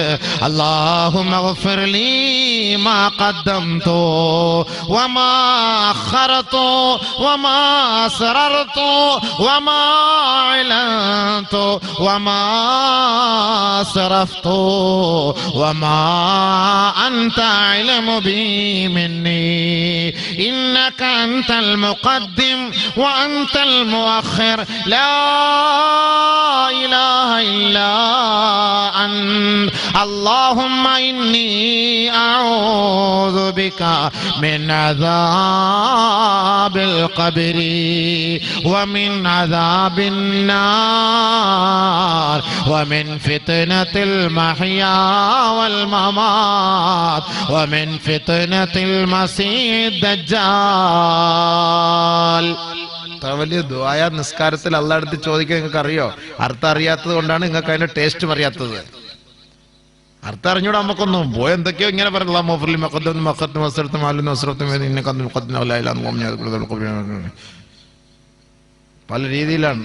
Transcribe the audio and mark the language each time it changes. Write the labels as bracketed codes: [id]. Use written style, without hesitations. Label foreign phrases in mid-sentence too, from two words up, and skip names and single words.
[ar] اللهم اغفر لي ما قدمت وما أخرت وما أسررت وما أعلنت وما أسرفت وما أنت أعلم به مني إنك أنت المقدم وأنت المؤخر لا إله إلا أنت اللهم إني أعوذ بك من عذاب القبر ومن عذاب النار ومن فتنة المحيا والممات ومن فتنة المسيح الدجال. [ml] അത്ര വലിയ ദുആയ നിസ്കാരത്തിൽ അള്ളാഹ് അടുത്ത് ചോദിക്കാൻ നിങ്ങൾക്ക് അറിയോ? അർത്ഥം അറിയാത്തത് കൊണ്ടാണ് നിങ്ങൾക്ക് അതിന്റെ ടേസ്റ്റും അറിയാത്തത്. അർത്ഥം അറിഞ്ഞൂടെ നമുക്കൊന്നും പോയി എന്തൊക്കെയോ ഇങ്ങനെ പറഞ്ഞ പല രീതിയിലാണ്.